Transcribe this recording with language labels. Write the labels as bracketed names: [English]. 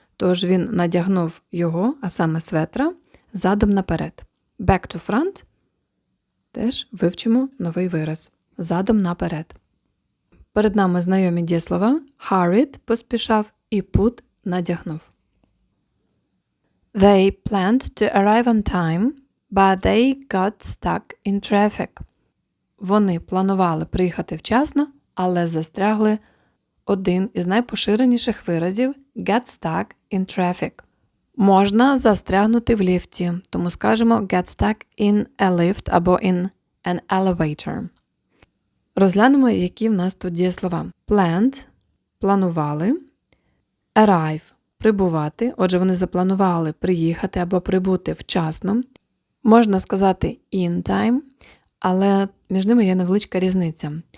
[Ukrainian] Тож він надягнув його, а саме светра, задом наперед. [English] Back to front. [Ukrainian] Теж вивчимо новий вираз. Задом наперед. Перед нами знайомі дієслова. Hurried – поспішав і put – надягнув. [English] They planned to arrive on time, but they got stuck in traffic. [Ukrainian] Вони планували приїхати вчасно, але застрягли. Один із найпоширеніших виразів – get stuck in traffic. Можна застрягнути в ліфті, тому скажемо get stuck in a lift або in an elevator. Розглянемо, які в нас тут дієслова. Planned – планували. Arrive – прибувати. Отже, вони запланували приїхати або прибути вчасно. Можна сказати in time, але між ними є невеличка різниця.